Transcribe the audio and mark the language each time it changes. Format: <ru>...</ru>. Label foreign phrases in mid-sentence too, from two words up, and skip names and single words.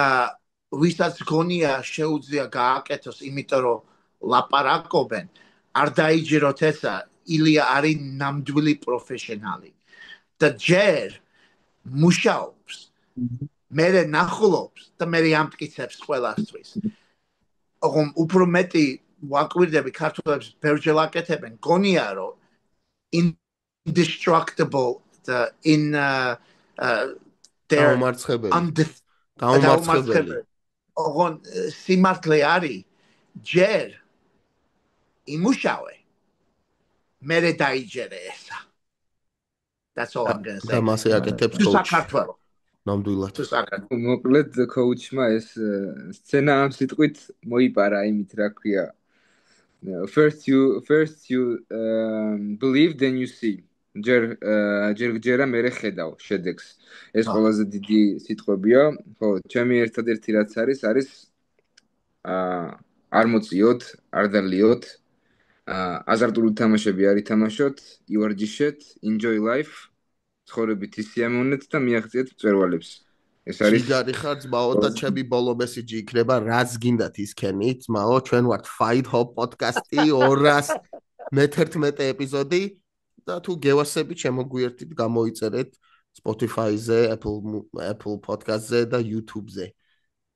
<ka>ვისაც გონია შეუძლია გააკეთოს იმიტომ რომ ლაპარაკობენ არ დაიჯეროთ ესა ილია არის ნამდვილი პროფესიონალი და ჯერ მუშაობს მე ნახულობს და მე ამტკიცებს ყველასთვის ოღონდ უფრო მეტი ვაკვირდები ქართველებს ბევრჯერ აკეთებენ გონია რომ</ka> <en>indestructible in their</en> <ka>გაუმარცხებელი ოღონდ სიმართლე არის ჯერ იმუშავე მე დაიჯერე ესა</ka> <en>That's all I'm going to say.</en> <ka>და მასე აკეთებს საქართველოს ნამდვილად. მოკლედ coach-მა ეს სცენა ამ სიტყვით მოიპარა იმით რა ქვია.</ka> <en>First you believe then you see.</en> <ka>ჯერა მერე ხედავ შედეგს. ეს ყველაზე დიდი სიტყვებია. ხო, ჩემი ერთადერთი რაც არის არ მოწიოთ, არ დალიოთ. აზარტული თამაშები არ ითამაშოთ, ივარჯიშეთ,</ka> <en>enjoy life.</en> <ka>ცხოვრებით ისიამოვნეთ და მიაღწიეთ მწვერვალებს. ეს არის სიგარი ხარ ძმაო და ჩემი ბოლო მესიჯი იქნება რაც გინდათ ისქენი ძმაო ჩვენ ვართ Fight Hop podcast-ი 211 ეპიზოდი და თუ გევასებით შემოგვიერთით გამოიწერეთ Spotify-ზე, Apple Podcast-ზე და YouTube-ზე.</ka>